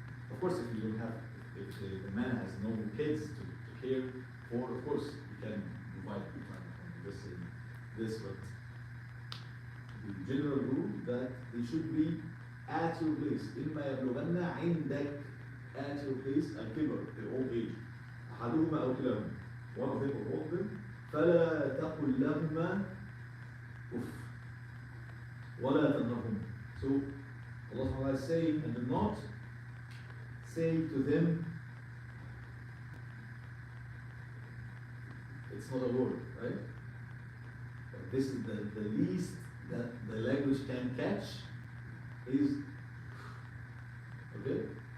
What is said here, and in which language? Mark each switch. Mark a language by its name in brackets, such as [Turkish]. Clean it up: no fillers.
[English] Of course, if you don't have, if the man has no kids to care for, of course you can provide retirement home. Just saying this, but the general rule that they should be at your place. [Arabic] إما يبلغن عندك [English] at your place [Arabic] الكبر, [English] the old age. [Arabic] أحدهما أو كلاهما. [English] One of them or both of them. [Arabic] فلا تقل لهما أف ولا تنهرهما. [English] So Allah subhanahu wa ta'ala is saying, and do not say to them, it's not a word, right? But this is the least that the language can catch is, okay?